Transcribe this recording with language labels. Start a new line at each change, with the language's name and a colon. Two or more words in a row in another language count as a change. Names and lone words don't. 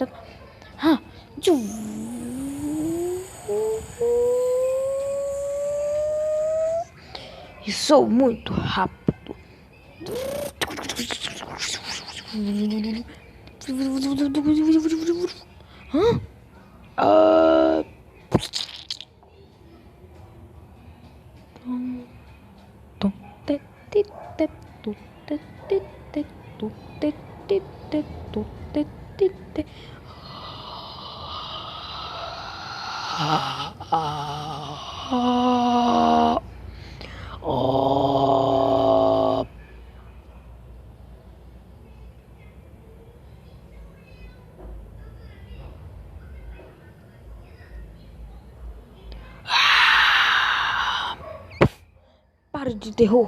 Portuguese: Ah! E sou muito rápido. Hã? Ah! Tom, te, te, te, tu, te, te, te, tu, te, te, te, tu, te, te, te. Ah! Oh! Para de terror.